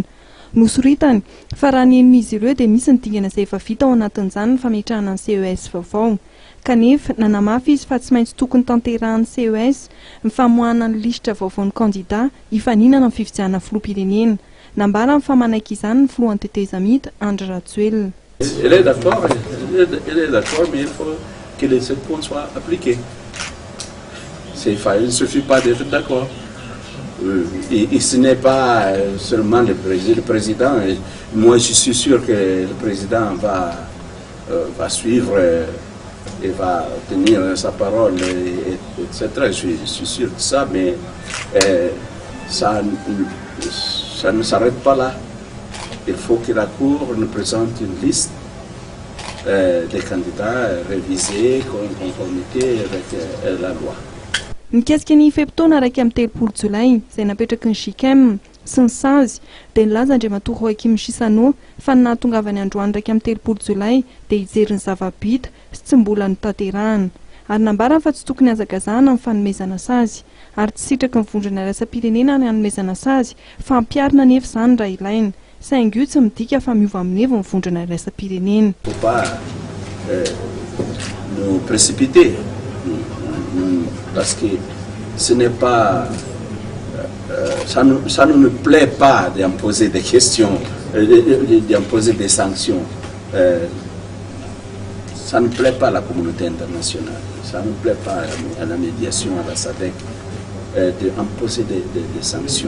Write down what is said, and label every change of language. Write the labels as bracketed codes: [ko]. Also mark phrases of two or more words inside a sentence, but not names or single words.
[mg] Nosoritany fa raha ny enimizy ireo dia misy ny dingana izay efa vita ao anatin'izany ny fametrahana ny CES vaovao. Kanefa nanamafy izy fa tsy maintsy tokony tanterahan'ny CES ny famoahana ny lisitra vaovaon'ny kandida hifaninana amin'ny fifidianana filoham-pirenena. Nambara ny famanaiky izany ny filohan'ny TT Zamita Andry Rajoelina. [fr] Elle est d'accord, mais il faut que les 7 points soient appliqués. Il ne suffit pas d'être d'accord. Et ce n'est pas seulement le président. Moi, je suis sûr que le président va suivre et va tenir sa parole, etc. Je suis sûr de ça, mais ça ne s'arrête pas là. Il faut que la Cour nous présente une liste des candidats révisés en conformité avec la loi. [mg] Mikasika ny fehim-potoana raika amin'ny 30 Jolay izay napetraky ny JICAM sy ny SAZY dia nilaza Andriamatora Joaquim Chissano fa ny nahatongavany androany raika amin'ny 30 Jolay dia hijery ny zava-bita sy tsy mbola notanterahana. Ary nambarany fa tsy tokony hazakazahana amin'ny fanomezana SAZY ary tsy sitraky ny vondrona iraisam-pirenena ny hanomezana SAZY fa ampiarina nefa izany raha ilaina. Saingy io tsy midika fa miova amin'ny hevo ny vondrona iraisam-pirenena. [fr] Il ne faut pas nous précipiter parce que ce n'est pas ça ne me plaît pas d'imposer des questions, d'imposer des sanctions. Ça ne plaît pas à la communauté internationale, ça ne plaît pas à la médiation, à la SADC, d'imposer des sanctions.